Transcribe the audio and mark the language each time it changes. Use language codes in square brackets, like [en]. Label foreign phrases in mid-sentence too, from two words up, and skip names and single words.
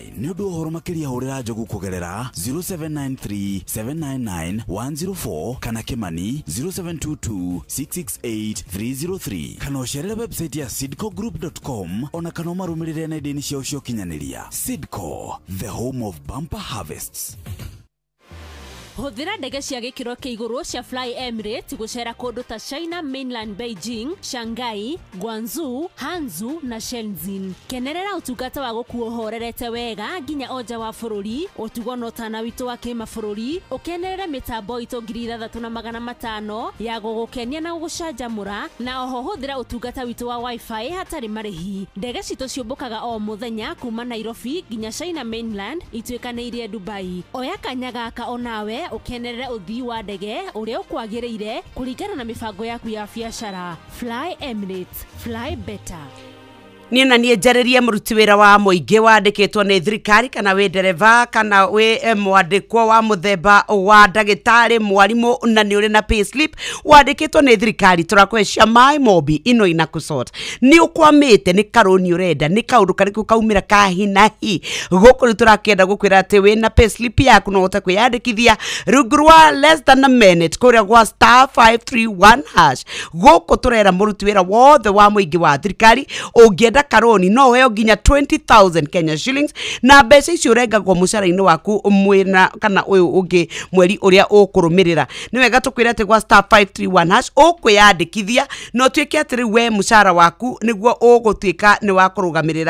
[ki] Nĩ ũndũ ũhoro makĩria hũrĩra Njogu kũgerera 0793-799-104 kana Kimani 0722-668-303 kana ũcerere website ya seedcogroup.com ona kana ũmarũmĩrĩre nenda-inĩ ciao cia ũkinyanĩria. [en] Seedco, the home of bumper harvests. [ki] Hũthĩra ndege cia gĩkĩro kĩa igũrũ cia Fly Emirates gũcera kũndũ ta China Mainland, Beijing, Shanghai, Guangzhou, Hangzhou na Shenzhen. Kenerera ũtungata wa gũkuo ũhorerete wega nginya oja wa bũrũri, ũtugo na ũtana witũ wa kĩmabũrũri, ũkenerere mĩtambo itũ 3500 ya gũgũkenia na gũgũcanjamũra, na oho hũthĩra ũtungata witũ wa Wi-Fi hatarĩ marĩhi. Ndege citũ ciũmbũkaga o mũthenya kuma Nairobi nginya China Mainland ituĩkanĩirie Dubai. Oya kanya gaka onawe ukenerere uthii wa ndege uria ukwagĩrĩire kũringana na mibango yaku ya biacara. [en] Fly Emirates, fly better. [ki] Niĩ na niĩ njarĩrie mũruti wĩra wa mũingĩ wandĩkĩtwo nĩ thirikari kana wĩ ndereva kana wĩ mwandĩkwo wa mũthemba wa ndagĩtarĩ mwarimũ na nĩ ũrĩ na payslip wandĩkĩtwo nĩ thirikari tũrakũhe My Mobi ino ina kusort nĩ ũkwamĩte nĩ karũni ũrenda nĩ kaũndũ karĩkũ kaumĩra ka hi na hi gũkũ nĩ tũrakĩenda gũkwĩra atĩ wĩ na payslip yaku no ũhote kwĩyandĩkithia rungu rwa [en] less than a minute [ki] kũrĩa gwa *531# gũkũ tũrera mũruti wĩra wothe wa mũingĩ wa thirikari ũngĩenda karoni no heo nginya 20,000 [en] Kenya shillings [ki] na mbeca icio ũrengagwo mũcara-inĩ waku mwena kana ũyũ ũngĩ mweri ũrĩa ũkũrũmĩrĩra. Nĩ wega tũkwĩra atĩ gwa *531# ũkwĩyandĩkithia no tuĩke atĩ rĩu we mũcara waku nĩguo ũgũtuĩka nĩ wa kũrũgamĩrĩra.